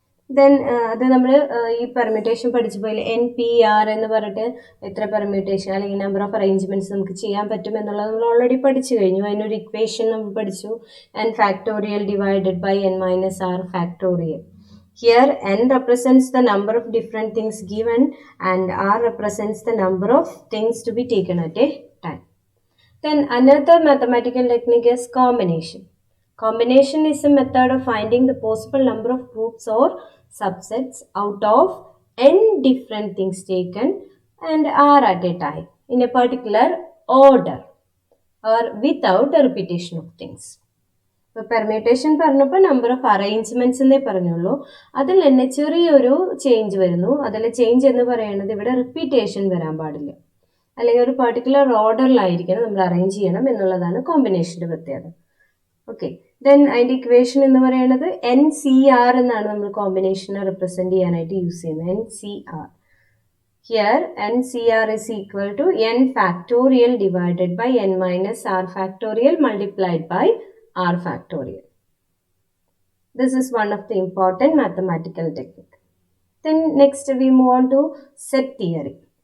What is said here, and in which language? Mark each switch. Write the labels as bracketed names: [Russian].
[Malayalam] Then അത് നമ്മൾ ഈ പെർമ്യൂട്ടേഷൻ പഠിച്ചപ്പോൾ എൻ പി ആർ എന്ന് പറഞ്ഞിട്ട് എത്ര പെർമ്യൂട്ടേഷൻ അല്ലെങ്കിൽ നമ്പർ ഓഫ് അറേഞ്ച്മെൻറ്റ്സ് നമുക്ക് ചെയ്യാൻ പറ്റും എന്നുള്ളത് നമ്മൾ ഓൾറെഡി പഠിച്ചു കഴിഞ്ഞു. അതിനൊരു ഇക്വേഷൻ നമ്മൾ പഠിച്ചു, N factorial divided by N minus R factorial. [English] Here n represents the number of different things given and r represents the number of things to be taken at a time. Then another mathematical technique is combination. Combination is a method of finding the possible number of groups or subsets out of n different things taken and r at a time in a particular order or without the repetition of things. [Malayalam] ഇപ്പോൾ permutation പറഞ്ഞപ്പോൾ number of arrangements എന്നേ പറഞ്ഞുള്ളൂ. അതിൽ തന്നെ ചെറിയൊരു change വരുന്നു. അതിൽ change എന്ന് പറയുന്നത് ഇവിടെ റിപ്പീറ്റേഷൻ വരാൻ പാടില്ല, അല്ലെങ്കിൽ ഒരു പർട്ടിക്കുലർ ഓർഡറിലായിരിക്കണം നമ്മൾ അറേഞ്ച് ചെയ്യണം എന്നുള്ളതാണ് കോമ്പിനേഷൻ്റെ പ്രത്യേകത. ഓക്കെ, ദെൻ അതിൻ്റെ ഇക്വേഷൻ എന്ന് പറയുന്നത് NCR എന്നാണ് നമ്മൾ കോമ്പിനേഷനെ റെപ്രസെൻറ്റ് ചെയ്യാനായിട്ട് യൂസ് ചെയ്യുന്നത്. [English] NCR. Here NCR is equal to n factorial divided by n minus r factorial multiplied by r factorial. This is one of the important mathematical technique. Then next we move on to set theory.